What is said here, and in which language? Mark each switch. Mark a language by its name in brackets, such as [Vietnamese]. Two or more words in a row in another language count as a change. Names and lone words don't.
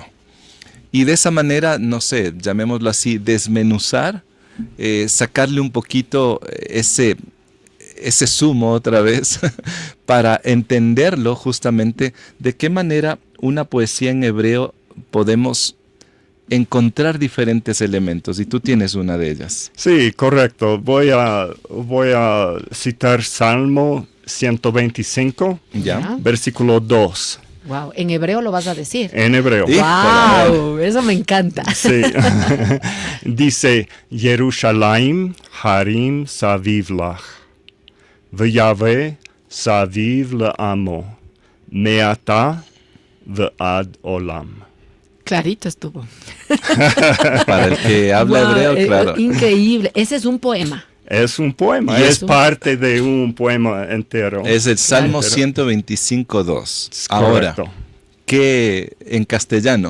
[Spanish] Y de esa manera, no sé, llamémoslo así, desmenuzar, sacarle un poquito ese sumo otra vez para entenderlo justamente de qué manera una poesía en hebreo podemos encontrar diferentes elementos y tú tienes una de ellas. Sí, correcto. Voy a citar Salmo 125, versículo 2. Wow, en hebreo lo vas a decir. En hebreo. Wow, eso me encanta. Sí. Dice, [Hebrew] ירושלים הרים סביב לה. ויהוה סביב לעמו, מעתה ועד עולם. [Spanish] Clarito estuvo. Para el que habla hebreo, claro. Increíble. Ese es un poema. Es un poema, es parte de un poema entero. Es el Salmo 125.2. Ahora, ¿qué en castellano?